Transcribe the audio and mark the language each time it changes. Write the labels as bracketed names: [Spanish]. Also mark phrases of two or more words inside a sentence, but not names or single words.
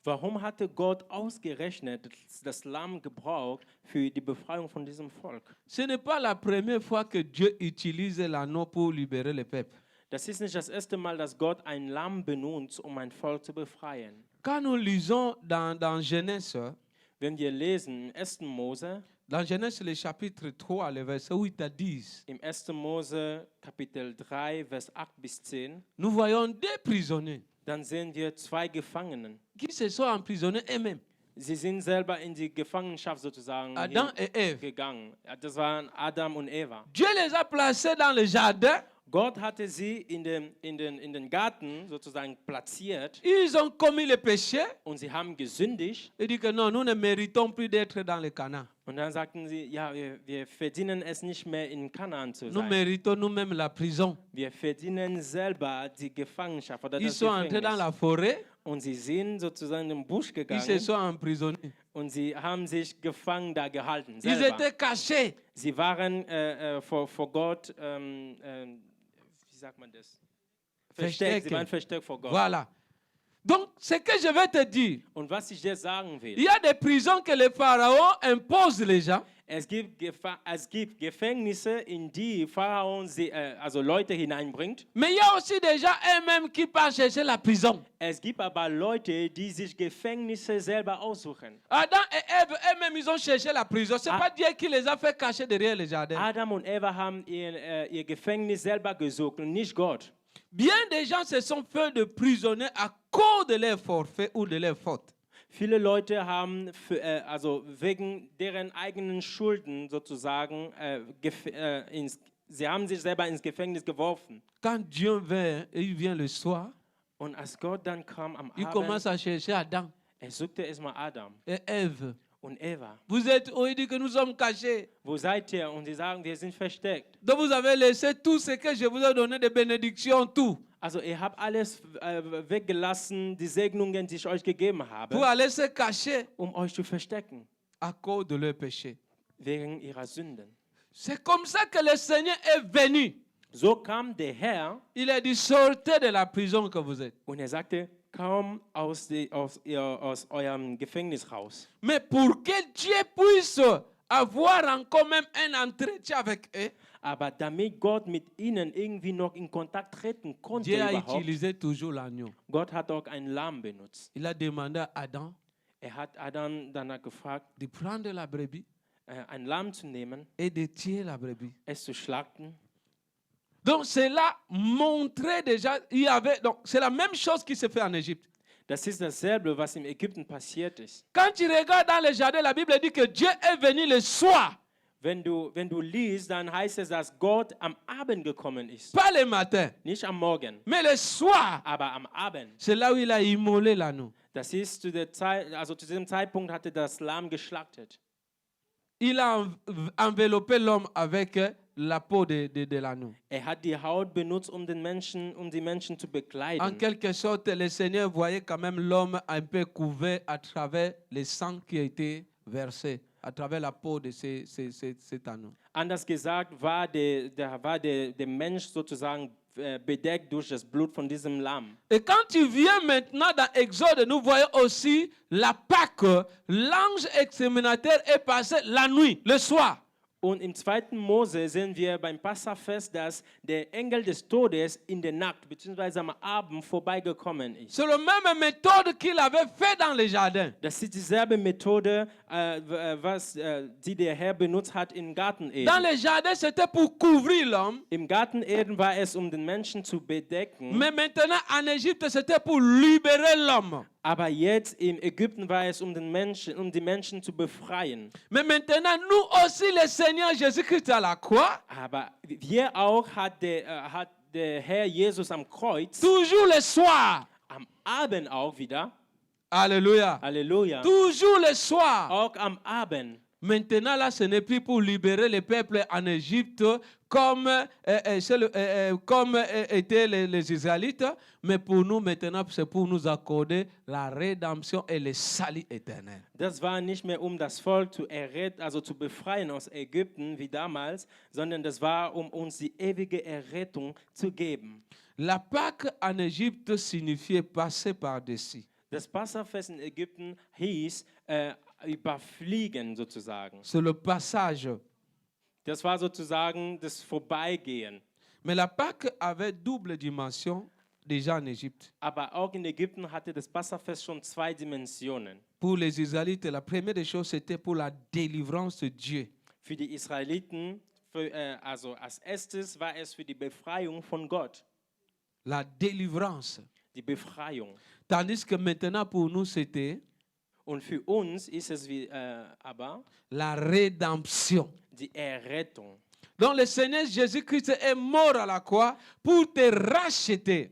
[German] Warum hatte Gott ausgerechnet das Lamm gebraucht für die Befreiung von diesem Volk? [French] Ce n'est pas la première fois que Dieu utilise l'agneau pour libérer le peuple. [German] Das ist nicht das erste Mal, dass Gott ein Lamm benutzt, um ein Volk zu befreien. [French] Quand nous lisons dans Genèse, [German] Wenn wir lesen in 1. Mose, [French] dans Genèse le chapitre 3, le verset 8 à 10, [German] im 1. Mose Kapitel 3, Vers 8 bis 10, [French] nous voyons deux prisonniers [German] dann sehen wir zwei Gefangenen. [French] qui se sont emprisonnés eux-mêmes, [German] Sie sind selber in die Gefangenschaft sozusagen [French] Adam et Ève. [German] gegangen. Das waren Adam und Eva. [French] Dieu les a placés dans le jardin. [German] Gott hatte sie in den Garten sozusagen platziert [French] Ils ont commis le péché. [German] und sie haben gesündigt. [French] Il dit que non, nous ne méritons plus d'être dans le Canaan. [German] Und dann sagten sie, ja, wir verdienen es nicht mehr in Kanaan zu [French] Nous [German] sein. [French] méritons nous-mêmes la prison. [German] Wir verdienen selber die Gefangenschaft oder [French] Ils [German] das [French] sont entrés dans [German] Gefängnis. [French] la forêt. [German] Und sie sind sozusagen im Busch [French] Ils se [German] gegangen [French] sont emprisonnés. [German] und sie haben sich gefangen da gehalten. [French] Ils [German] Selber. [French] étaient cachés. [German] Sie waren vor Gott, wie sagt man das? Versteckt. Sie waren versteckt vor Gott. [French] Voilà. Donc, ce que je vais te dire, [German] Und was ich dir sagen will, [French] il y a des prisons que le Pharaon impose les gens. [German] es gibt Gefängnisse, in die Pharaon also Leute hineinbringt. [French] Mais il y a aussi des gens eux-mêmes qui partent chercher la prison. [German] Es gibt aber Leute, die sich Gefängnisse selber aussuchen. [French] Adam et Ève eux-mêmes, ils ont cherché la prison. Ce n'est pas Dieu qui les a fait cacher derrière le jardin. [German] Adam und Eva haben ihr Gefängnis selber gesucht und nicht Gott. [French] Bien des gens se sont fait de prisonniers à cause de leur forfait ou de leur faute. [German] Viele Leute haben also wegen deren eigenen Schulden sozusagen, sie haben sich selber ins Gefängnis geworfen. [French] Quand Dieu vient, et il vient le soir, [German] Und als Gott dann kam am [French] il [German] Abend, [French] commence à chercher Adam [German] suchte erstmal Adam [French] et Ève. [German] und Eva. [French] Vous êtes où? Il dit que nous sommes cachés. [German] Wo seid ihr? Und sie sagen, wir sind versteckt. [French] Donc vous avez laissé tout ce que je vous ai donné de bénédiction, tout, [German] Also ihr habt alles weggelassen, die Segnungen, die ich euch gegeben [French] pour [German] habe, [French] aller se cacher [German] um euch zu verstecken, [French] à cause de leur péché. [German] wegen ihrer Sünden. [French] C'est comme ça que le Seigneur est venu. [German] So kam der Herr [French] Il a dit, sortez de la prison que vous êtes. [German] und er sagte, komm aus eurem Gefängnis raus. [French] Mais pour que Dieu puisse avoir encore même un entretien avec eux, [German] Aber damit Gott mit ihnen irgendwie noch in Kontakt treten konnte [French] Dieu a [German] überhaupt, [French] utilisé toujours l'agneau. [German] Gott hat auch ein Lamm benutzt. [French] Il a demandé à Adam [German] Er hat Adam danach gefragt, [French] de prendre la brebis [German] ein Lamm zu nehmen, [French] et de tuer la brebis. [German] es zu schlachten. [French] Donc cela montrait déjà, donc c'est la même chose qui se fait en Égypte. [German] Das ist dasselbe, was in Ägypten passiert ist. [French] Quand tu regardes dans le jardin, la Bible dit que Dieu est venu le soir, [German] Wenn du liest, dann heißt es, dass Gott am Abend gekommen ist. [French] pas le matin, [German] Nicht am Morgen, [French] mais le soir. [German] aber am Abend. [French] C'est là où il a immolé l'agneau. [German] Das ist zu diesem Zeitpunkt hatte das Lamm geschlachtet. [French] Il a enveloppé l'homme avec la peau de l'agneau. [German] Er hat die Haut benutzt, um die Menschen zu [French] En [German] bekleiden. [French] quelque sorte, le Seigneur voyait quand même l'homme un peu couvert à travers le sang qui a été versé, à travers la peau de cet agneau. [German] Anders gesagt war der Mensch sozusagen bedeckt durch das Blut von diesem Lamm. [French] Et quand tu viens maintenant dans Exode, nous voyons aussi la Pâque. L'ange exterminateur est passé la nuit, le soir. [German] Und im 2. Mose sehen wir beim Passafest, dass der Engel des Todes in der Nacht bzw. am Abend vorbeigekommen ist. [French] C'est la même méthode qu'il avait fait dans le jardin. [German] Das ist dieselbe Methode, die der Herr benutzt hat im Garten [French] Dans [German] Eden. [French] le jardin, c'était pour couvrir l'homme. [German] Im Garten Eden war es, um den Menschen zu bedecken. [French] Mais maintenant, en Égypte, c'était pour libérer l'homme. [German] Aber jetzt in Ägypten war es, um die Menschen zu befreien. [French] Mais maintenant, nous aussi, le Seigneur Jésus-Christ à la croix, [German] Aber wir auch hat der Herr Jesus am Kreuz, [French] toujours le soir. [German] am Abend auch wieder, [French] Alléluia. [German] Halleluja, [French] Toujours le soir. [German] auch am Abend. [French] Maintenant, là, ce n'est plus pour libérer le peuple en Égypte comme étaient les Israélites, mais pour nous, maintenant, c'est pour nous accorder la rédemption et le salut éternel. [German] Das war nicht mehr, um das Volk zu erretten, also zu befreien aus Ägypten wie damals, sondern das war, um uns die ewige Errettung zu geben. [French] La Pâque en Égypte signifiait passer par-dessus. [German] Das Passafest in Ägypten hieß überfliegen sozusagen. [French] C'est le passage. [German] Das war sozusagen das Vorbeigehen. [French] Mais la Pâque avait double dimension déjà en Égypte. [German] Aber auch in Ägypten hatte das Passafest schon zwei Dimensionen. [French] Pour les Israélites, la première des choses, c'était pour la délivrance de Dieu. [German] Für die Israeliten, also als erstes war es für die Befreiung von Gott. [French] La délivrance. [German] Die Befreiung. [French] Tandis que maintenant, pour nous, c'était [German] Und für uns ist es aber [French] la rédemption. [German] die Errettung. [French] Donc le Seigneur Jésus-Christ est mort à la croix pour te racheter.